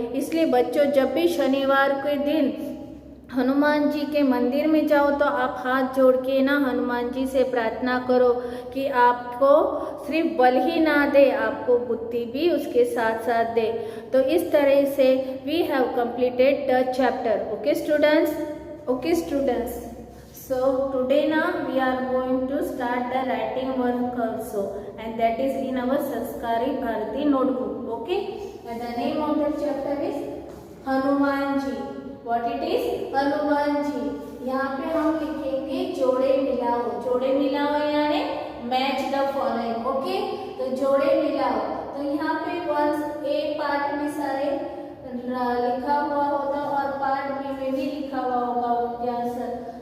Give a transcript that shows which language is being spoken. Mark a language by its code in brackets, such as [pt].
[hi] इसलिए बच्चों, जब भी शनिवार के दिन हनुमान जी के मंदिर में जाओ तो आप हाथ जोड़ के ना हनुमान जी से प्रार्थना करो कि आपको सिर्फ बल ही ना दे, आपको बुद्धि भी उसके साथ साथ दे। तो इस तरह से [en] We have completed the chapter. Okay students? Okay students. So today now we are going to start the writing work also, and that is in our Sanskari Bharati notebook. Okay? And the name of the chapter is Hanuman ji. What it is? Hanuman ji. [hi] यहाँ पे हम लिखेंगे जोड़े मिलाओ। जोड़े मिलाओ यानी [en] Match the following. [hi] Okay, तो जोड़े मिलाओ। तो यहाँ पे वंस ए पार्ट में सारे लिखा हुआ होगा और पार्ट बी में भी लिखा हुआ होगा उनके आंसर।